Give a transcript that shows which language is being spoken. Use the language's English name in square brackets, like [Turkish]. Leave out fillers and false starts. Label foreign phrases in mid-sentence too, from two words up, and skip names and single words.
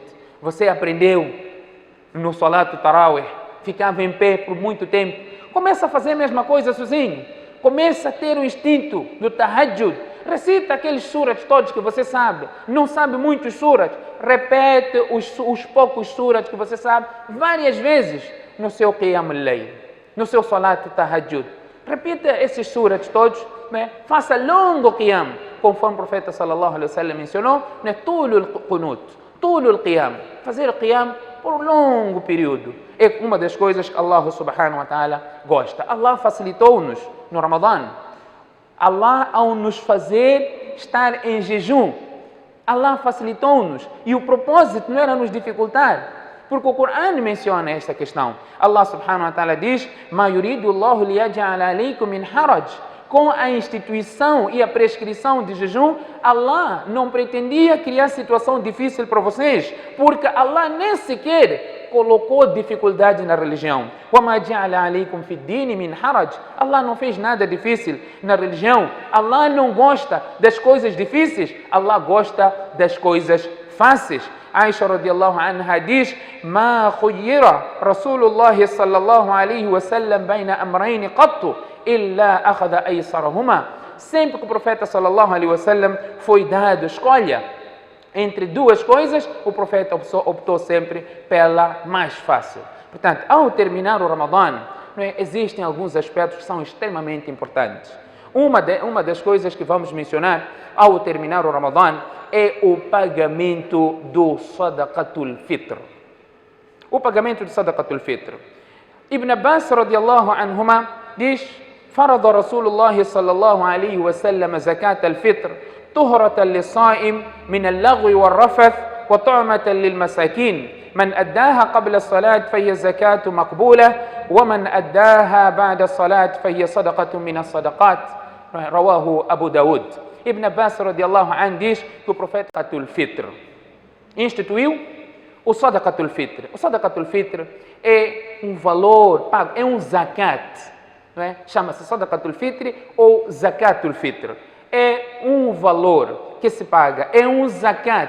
[Portuguese] Você aprendeu no Salat Tarawih, ficava em pé por muito tempo. Começa a fazer a mesma coisa sozinho. Começa a ter o instinto do tahajjud. Recita aqueles surats todos que você sabe. Não sabe muitos surats. Repete os poucos surats que você sabe várias vezes no seu Qiyam al-Layl, no seu Salat Tahajjud. Repita esses surats todos, né? Faça longo Qiyam, conforme o profeta [Arabic] صلى الله عليه وسلم [Portuguese] mencionou, né? [Arabic] طول القنوت، طول القيام, [Portuguese] fazer Qiyam por um longo período. É uma das coisas que Allah [Arabic] سبحانه وتعالى [Portuguese] gosta. Allah facilitou-nos no Ramadã. Allah, ao nos fazer estar em jejum, Allah facilitou-nos. E o propósito não era nos dificultar, porque o Corão menciona esta questão. Allah [Arabic] سبحانه وتعالى [Portuguese] diz: [Arabic] "ما يريد الله ليجعل عليكم من حرج." [Portuguese] Com a instituição e a prescrição de jejum, Allah não pretendia criar situação difícil para vocês, porque Allah nem sequer colocou dificuldade na religião. [Arabic] وَمَا جَعَلَ عَلَيْكُمْ فِي الدِّينِ مِنْ حَرَجٍ. [Portuguese] Allah não fez nada difícil na religião. Allah não gosta das coisas difíceis, Allah gosta das coisas fáceis. Aisha [Arabic] رضي الله عنها [Portuguese] diz: [Arabic] "ما خير رسول الله صلى الله عليه وسلم بين أمرين قط إلا أخذ أيسرهما." [Portuguese] Sempre que o profeta [Arabic] صلى الله عليه وسلم [Portuguese] foi dado escolha entre duas coisas, o profeta optou sempre pela mais fácil. Portanto, ao terminar o Ramadã, existem alguns aspectos que são extremamente importantes. Uma das coisas que vamos mencionar ao terminar o Ramadã é o pagamento do Sadaqatul Fitr. O pagamento do Sadaqatul Fitr. Ibn Abbas [Arabic] رضي الله عنهما [Portuguese] diz: [Arabic] "فرض رسول الله صلى الله عليه وسلم زكاة الفطر طهرة للصائم من اللغو والرفث وطعمة للمساكين. من أداها قبل الصلاة فهي زكاة مقبولة ومن أداها بعد الصلاة فهي صدقة من الصدقات." رواه أبو داود. [Portuguese] Ibn Abbas [Arabic] رضي الله عنه [Portuguese] diz que o profeta Sadaqatul Fitr instituiu o Sadaqatul Fitr. O Sadaqatul Fitr é um valor pago, é um zakat, não é? Chama-se Sadaqatul Fitr ou Zakatul Fitr. É um valor que se paga, é um zakat.